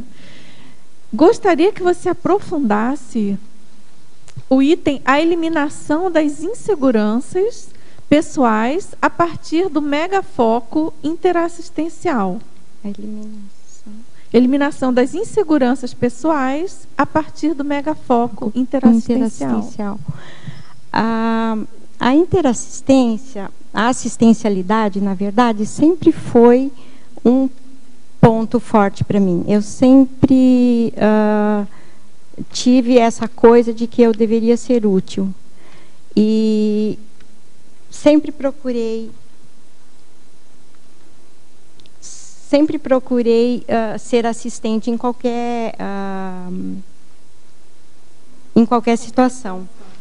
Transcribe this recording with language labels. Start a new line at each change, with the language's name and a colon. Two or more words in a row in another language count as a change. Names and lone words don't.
Portuguese: Gostaria que você aprofundasse o item a eliminação das inseguranças pessoais a partir do megafoco interassistencial. Eliminação das inseguranças pessoais a partir do megafoco interassistencial. A interassistência, a assistencialidade, na verdade, sempre foi um ponto forte para mim. Eu sempre tive essa coisa de que eu deveria ser útil. E sempre procurei ser assistente em qualquer situação.